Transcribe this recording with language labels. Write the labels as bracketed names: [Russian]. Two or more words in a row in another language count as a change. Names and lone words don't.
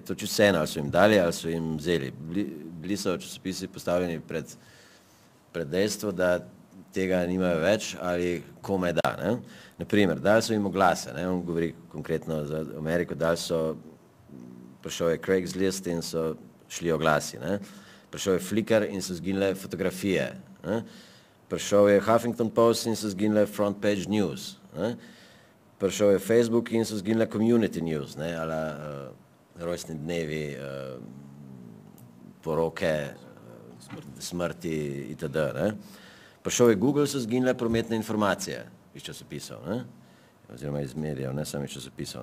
[Slovenian] To čisto vseeno, ali so jim dali, ali so jim vzeli. Bili so časopisi postavljeni pred dejstvo, da tega nimajo več ali kome da. Ne. Naprimer, dali so jim oglase, ne, on govori konkretno za Ameriko, prišel je Craigslist in so šli oglasi. Ne. Prišel je Flickr in so zginile fotografije. Ne. Prišel je Huffington Post in so zginile [English] front page news. [Slovenian] Ne. Prišel je Facebook in so zginile [English] community news, [Slovenian] ne, ala rojstni dnevi, poroke, smrti itd. Ne. Prišel je Google, so zginile prometne informacije iz časopisov, ne, oziroma iz medijev, ne samo iz časopisov.